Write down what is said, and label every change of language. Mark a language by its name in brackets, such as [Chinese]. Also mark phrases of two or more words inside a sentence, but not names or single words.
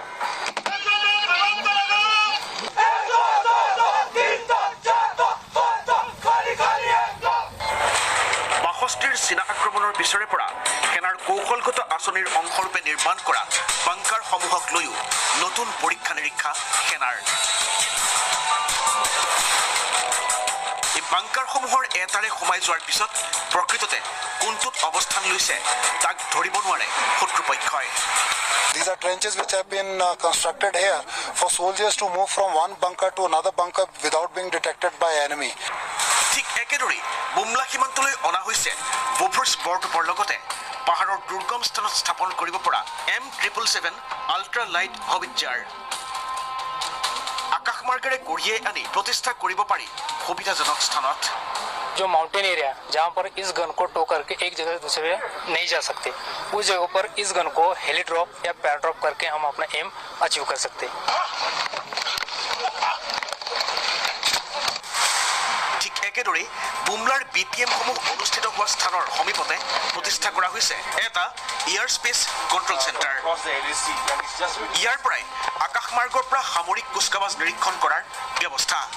[Assamese] বাষষ্ঠিৰ চীনা আক্ৰমণৰ পিছৰে পৰা সেনাৰ কৌশলগত আঁচনিৰ অংশৰূপে নিৰ্মাণ কৰা বাংকাৰসমূহক লৈও নতুন পৰীক্ষা নিৰীক্ষা সেনাৰ এই বাংকাৰসমূহৰ এটাৰে সোমাই যোৱাৰ পিছত প্ৰকৃততে কোনটোত অৱস্থান লৈছে তাক ধৰিব নোৱাৰে শত্ৰুপক্ষই [English] These are trenches which have been constructed here for soldiers to move from one bunker to another bunker without being detected by enemy. [Assamese] ঠিক একেদৰেই বুমলা সীমান্তলৈ অনা হৈছে বোফোৰ্ছ বৰটোপৰ লগতে পাহাৰৰ দুৰ্গম স্থানত স্থাপন কৰিব পৰা M777 [English] ultra light howitzer [Assamese] আকাশমাৰ্গেৰে কঢ়িয়াই আনি প্ৰতিষ্ঠা কৰিব পাৰি সুবিধাজনক স্থানত [Hindi] जो [English] mountain area [Hindi] जहाँ पर इस गन को टो करके एक जगह से दूसरे जगह नहीं जा सकते उस जगह पर इस गन को [English] heli drop [Hindi] या पैर ड्रॉप करके हम अपना [English] aim achieve [Hindi] कर सकते [Assamese] ঠিক একেদৰেই বুমলাৰ BPM-সমূহ অনুষ্ঠিত হোৱা স্থানৰ সমীপতে প্ৰতিষ্ঠা কৰা হৈছে এটা [English] air space control centre [Assamese] ইয়াৰ পৰাই আকাশমাৰ্গৰ পৰা সামৰিক কুচকাৱাজ নিৰীক্ষণ কৰাৰ ব্যৱস্থা